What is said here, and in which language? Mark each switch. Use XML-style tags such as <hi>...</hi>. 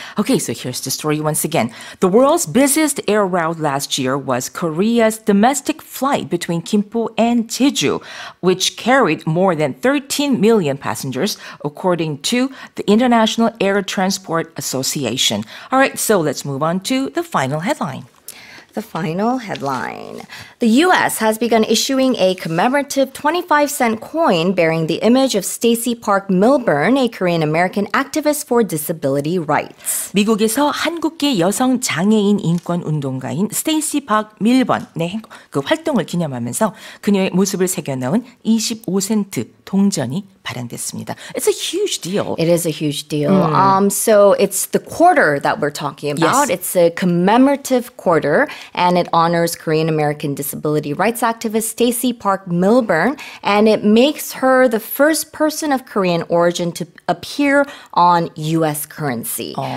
<en>Okay, so here's the story once again. The world's busiest air route last year was Korea's domestic flight between Gimpo and Jeju, which carried more than 13 million passengers, according to the International Air Transport Association. All right, so let's move on to the final headline. The final headline. The U.S. has begun issuing a commemorative 25-cent coin bearing the image of Stacey Park Milburn, a Korean-American activist for disability rights.</en> <ko>미국에서 한국계 여성 장애인 인권 운동가인 스테이시 박 밀번의 그 활동을 기념하면서 그녀의 모습을 새겨넣은 25센트 동전이 발행됐습니다.</ko> <en>It's a huge deal. It is a huge deal. So it's the quarter that we're talking about. Yes. It's a commemorative quarter, and it honors Korean American disability rights activist Stacey Park Milburn, and it makes her the first person of Korean origin to appear on U.S. currency.</en>